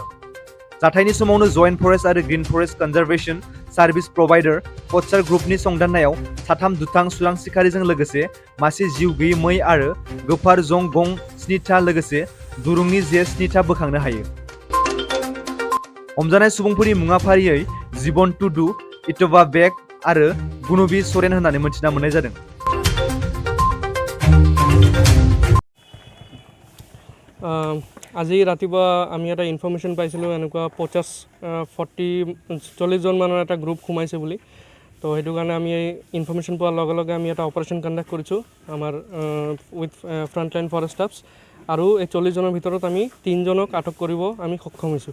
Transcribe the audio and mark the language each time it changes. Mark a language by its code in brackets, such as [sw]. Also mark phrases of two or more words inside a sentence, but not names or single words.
[brx] जाथायनि समावनो जयेन्ट फरेस्ट आरो ग्रीन फरेस्ट कनजारभेशन सार्भिस प्रभाइडार कटसार ग्रुपनि संदाननायाव साथाम दुथां सुलां सिखारिजों लोगोसे मासे जिउ गैयै मै आरो गोफार जं गं 7था लोगोसे दुरुंनि जे 7था बोखांनो हायो। हमजानाय सुबुंफोरनि मुङा फारियै जीवन टुडु, इटोबा बेग आरो गुनुबी सोरेन होननानै मिथिना मोननाय जादों। [as] আজি ৰাতিপুৱা আমি এটা ইনফৰমেশ্যন পাইছিলোঁ এনেকুৱা 40 জন মানৰ এটা গ্ৰুপ সোমাইছে বুলি। তো সেইটো কাৰণে আমি ইনফৰমেশ্যন পোৱাৰ লগে লগে আমি এটা [en] operation conduct [as] কৰিছোঁ আমাৰ [en] with frontline forest staffs, [as] আৰু এই 40 জনৰ ভিতৰত আমি 3 জনক আটক কৰিব আমি সক্ষম হৈছোঁ।